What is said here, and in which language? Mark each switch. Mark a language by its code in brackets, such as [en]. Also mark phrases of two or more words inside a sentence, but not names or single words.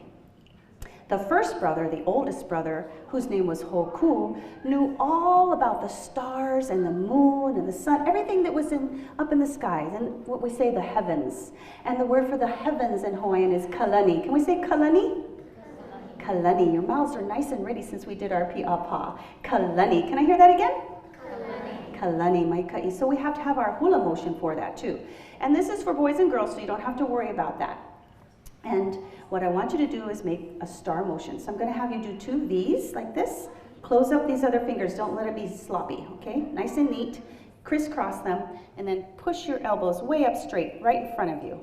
[en] The first brother, the oldest brother, whose name was Hoku, knew all about the stars and the moon and the sun, everything that was up in the skies, and what we say the heavens. And the word for the heavens in Hawaiian is kalani. Can we say kalani? Kalani. Your mouths are nice and ready since we did our pi'apa. Kalani. Can I hear that again? [haw] Kalani. Kalani, mai ka'i. [en] So we have to have our hula motion for that too. And this is for boys and girls, so you don't have to worry about that. And what I want you to do is make a star motion. So I'm going to have you do 2 V's like this. Close up these other fingers. Don't let it be sloppy, okay? Nice and neat. Crisscross them, and then push your elbows way up straight, right in front of you.